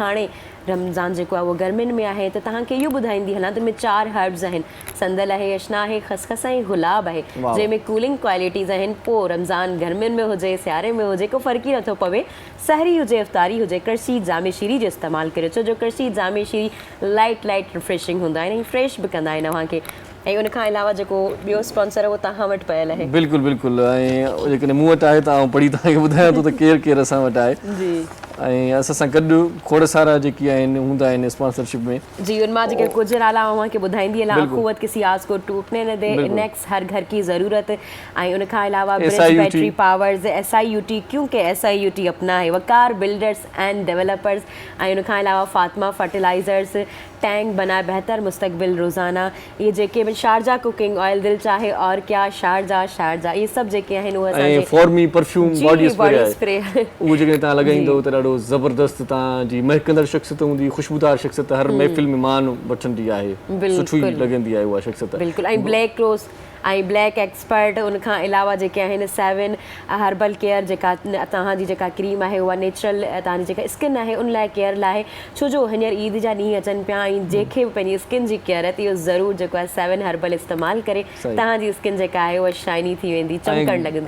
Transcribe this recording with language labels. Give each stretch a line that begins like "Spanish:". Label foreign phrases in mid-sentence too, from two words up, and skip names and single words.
Sindhi: हाणे रमज़ान जेको आहे उहो गर्मियुनि में आहे त तव्हांखे इहो ॿुधाईंदी हलां त में 4 हर्ब्स आहिनि संदल आहे अशना आहे ख़सख़स ऐं गुलाब आहे जंहिंमें
English: cooling qualities
Sindhi: आहिनि पोइ रमज़ान गर्मियुनि में हुजे सियारे में हुजे को फ़र्क़ु ई नथो पवे सहरी हुजे इफ़्तारी हुजे करशी जामे शीरी जो इस्तेमालु करियो छो जो करशी जामे शीरी
English: light refreshing
Sindhi: हूंदा आहिनि ऐं फ्रेश बि कंदा आहिनि अव्हांखे ऐं उनखां अलावा जेको ॿियो स्पॉन्सर आहे उहो तव्हां वटि पयल आहे बिल्कुलु ऐं जेकॾहिं मूं वटि आहे त आउं पढ़ी तव्हांखे ॿुधायां थो त केरु असां वटि आहे जी ऐं असां सां गॾु खोड़ सारा जेकी आहिनि हूंदा आहिनि स्पॉन्सरशिप में जी उनमां जेके कुझु नाला अव्हांखे ॿुधाईंदी हलां अख़ुवत
Urdu: کسی آس کو ٹوٹنے نہ دے
Sindhi: नेक्स्ट
Urdu: ہر گھر کی ضرورت
Sindhi: ऐं उनखां अलावा ब्रिज बैटरी पावर्स SIUT
Urdu: کیونکہ SIUT اپنا ہے
Sindhi: वकार बिल्डर्स एंड डेवलपर्स ऐं उनखां अलावा फातिमा फर्टिलाइज़र्स
Urdu: ٹینک بنائے بہتر مستقبل
Sindhi: रोज़ाना ये जेके बि शारजा कुकिंग ऑयल
Urdu: دل چاہے اور کیا
Sindhi: शारजा ये सभु जेके आहिनि उहे असांजे फॉर्मी परफ्यूम
English: body spray
Sindhi: उहो जेके तव्हां लॻाईंदो त ॾाढो ज़बरदस्त तव्हांजी महकंदड़ शख़्सियत हूंदी ख़ुशबूदार शख़्सियत हर महफ़िल में मान वठंदी आहे सुठी लॻंदी आहे उहा शख़्सियत बिल्कुलु ऐं ब्लैक रोज़ ऐं ब्लैक एक्सपर्ट उनखां अलावा जेके आहिनि 7 हर्बल केयर जेका तव्हांजी जेका क्रीम आहे उहा नेचुरल तव्हांजी जेका स्किन आहे उन लाइ केयर लाइ छो जो हींअर ईद जा ॾींहं अचनि पिया ऐं जंहिंखे बि पंहिंजी स्किन जी केयर आहे त इहो ज़रूरु जेको आहे 7 हर्बल इस्तेमालु करे तव्हांजी स्किन जेका आहे उहा शाइनी थी वेंदी चमकणु लॻंदी